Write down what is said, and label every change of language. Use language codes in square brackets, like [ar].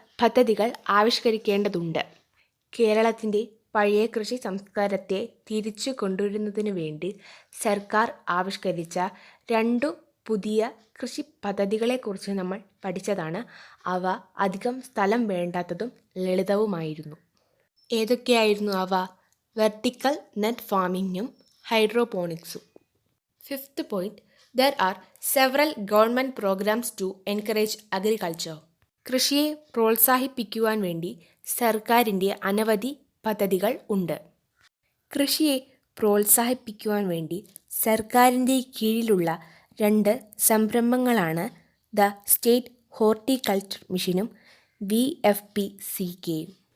[ml] പദ്ധതികൾ ആവിഷ്കരിക്കേണ്ടതുണ്ട്. കേരളത്തിൻ്റെ പഴയ കൃഷി സംസ്കാരത്തെ തിരിച്ചു കൊണ്ടുവരുന്നതിനു വേണ്ടി സർക്കാർ ആവിഷ്കരിച്ച 2 പുതിയ കൃഷി പദ്ധതികളെക്കുറിച്ച് നമ്മൾ പഠിച്ചതാണ്. അവ അധികം സ്ഥലം വേണ്ടാത്തതും ലളിതവുമായിരുന്നു. ഏതൊക്കെയായിരുന്നു അവ? Vertical net ഫാമിങ്ങും ഹൈഡ്രോപോണിക്സും. [en] 5th point, there are several government programs to encourage agriculture. [ml] കൃഷിയെ പ്രോത്സാഹിപ്പിക്കുവാൻ വേണ്ടി സർക്കാരിൻ്റെ അനവധി പദ്ധതികൾ ഉണ്ട്. കൃഷിയെ പ്രോത്സാഹിപ്പിക്കുവാൻ വേണ്ടി സർക്കാരിൻ്റെ കീഴിലുള്ള 2 സംരംഭങ്ങളാണ് ദ സ്റ്റേറ്റ് ഹോർട്ടിക്കൾച്ചർ മിഷനും VFPCKയും.